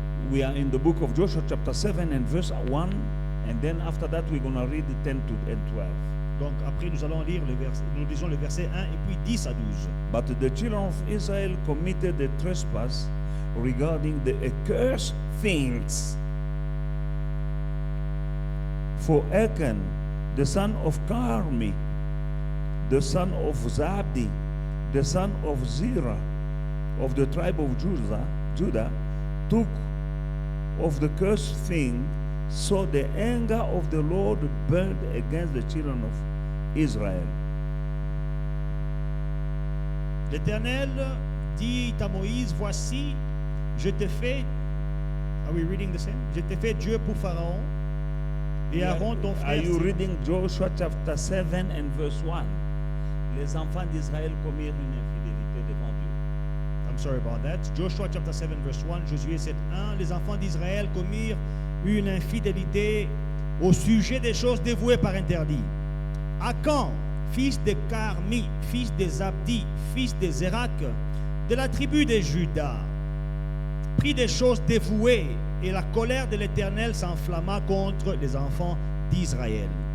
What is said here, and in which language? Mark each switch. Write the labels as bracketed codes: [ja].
[en] We are in the book of Joshua chapter 7 and verse 1, and then after that we're going to read the 10 and 12. [fr] Donc après nous allons lire nous lisons le verset 1 et puis 10 à 12. [en] But the children of Israel committed a trespass regarding the accursed things. For Achan, the son of Carmi, the son of Zabdi, the son of Zerah, of the tribe of Judah, took of the cursed thing, so the anger of the Lord burned against the children of Israel. [fr] L'Éternel dit à Moïse, voici, je te fais. [en] Are we reading the same? [fr] Je te fais Dieu pour Pharaon et Aaron ton [en] Are [fr] frère. [en] you reading Joshua chapter 7 and verse 1? [fr] Les enfants d'Israël commirent une infidélité devant Dieu. [en] I'm sorry about that. Joshua chapter 7 verse 1, Josué 7:1. [fr] Les enfants d'Israël commirent une infidélité au sujet des choses dévouées par interdit. Achan, fils de Carmi, fils de Zabdi, fils de Zérak, de la tribu de Juda, prit des choses dévouées, et la colère de l'Éternel s'enflamma contre les enfants d'Israël.